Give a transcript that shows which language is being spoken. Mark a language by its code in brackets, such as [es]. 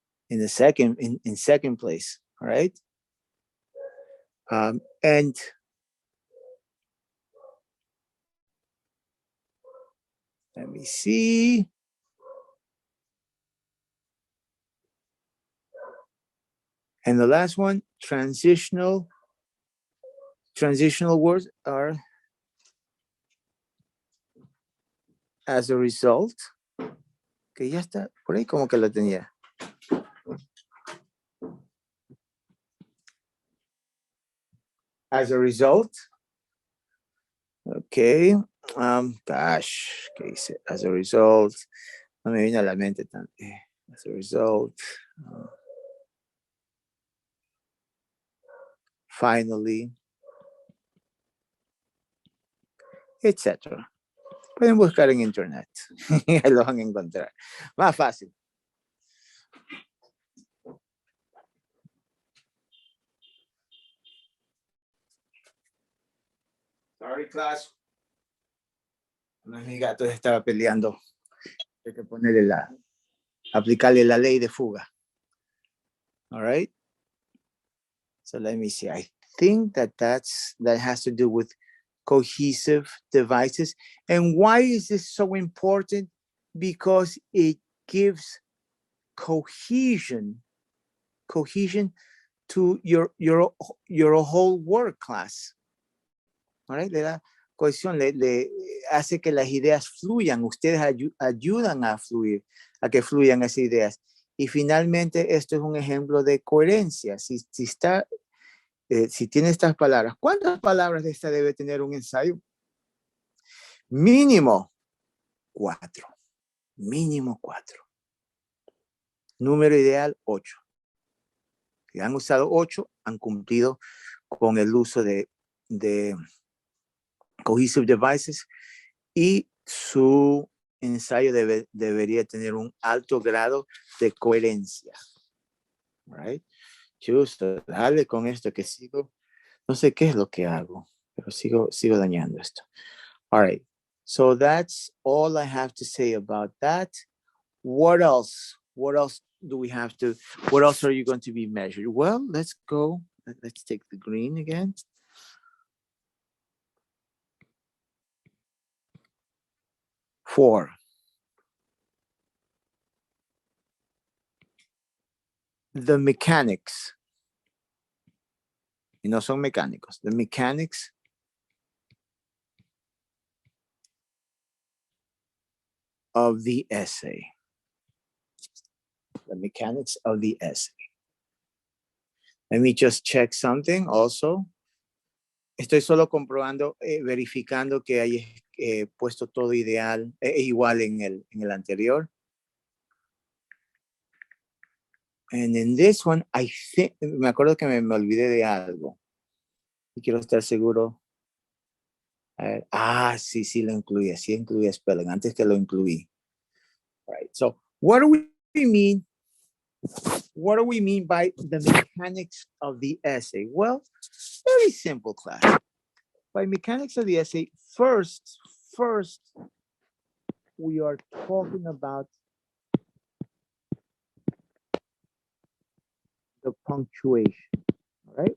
[en] In the second, in second place, all right? And let me see. And the last one, transitional words are as a result. [es] Que ya está, por ahí como que lo tenía. [en] As a result. Okay. [es] Gosh, ¿qué dice? [en] As a result. [es] No me viene a la mente tanto. As a result. [en] Finally. Etc. [es] Pueden buscar en internet. Ahí lo van a encontrar. Más fácil. [en] Sorry, class. [es] Mi gato estaba peleando. Hay que ponerle aplicarle la ley de fuga. [en] All right. So let me see. I think that has to do with cohesive devices. And why is this so important? Because it gives cohesion to your whole work, class. [es] All right, le da cohesión, le hace que las ideas fluyan. Ustedes ayudan a fluir, a que fluyan esas ideas. Y finalmente, esto es un ejemplo de coherencia. Si tiene estas palabras, ¿cuántas palabras de esta debe tener un ensayo? Mínimo 4. Mínimo 4. Número ideal, 8. Si han usado 8, han cumplido con el uso de cohesive devices y su ensayo debería tener un alto grado de coherencia. Right? Justo, dale con esto que sigo. No sé qué es lo que hago, pero sigo dañando esto. [en] All right. So that's all I have to say about that. What else? What else do we have to, what else are you going to be measured? Well, let's go. Let's take the green again. Four. The mechanics. [es] Y no son mecánicos. [en] The mechanics of the essay. The mechanics of the essay. Let me just check something also. [es] Estoy solo comprobando, verificando que hay puesto todo igual en el anterior. [en] And in this one, I think, [es] me acuerdo que me olvidé de algo. Y quiero estar seguro. Sí lo incluí. Sí incluí spelling antes que lo incluí. [en] Right. So, what do we mean? What do we mean by the mechanics of the essay? Well, very simple, class. By mechanics of the essay, first, we are talking about the punctuation. All right.